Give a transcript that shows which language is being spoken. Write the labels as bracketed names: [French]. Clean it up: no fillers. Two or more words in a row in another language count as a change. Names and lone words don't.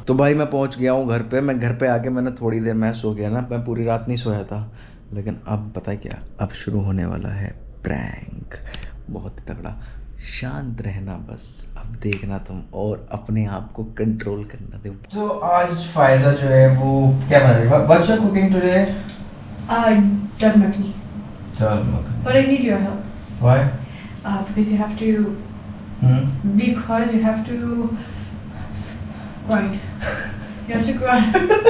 [Hindi] तो भाई मैं पहुंच गया हूँ घर पे। मैं घर पे आके मैंने थोड़ी देर मैं सो गया ना, मैं पूरी रात नहीं सोया था, लेकिन अब पता है क्या, अब शुरू होने वाला है प्रैंक, बहुत ही तगड़ा। शांत रहना बस, अब देखना तुम और अपने आप को कंट्रोल करना दे। तो आज फायजा जो है वो क्या बना रही है? [English] What's your cooking today? Dal makhani. Dal makhani. But I need your help. Why? Because you have to. Because you have to grind. You have to grind.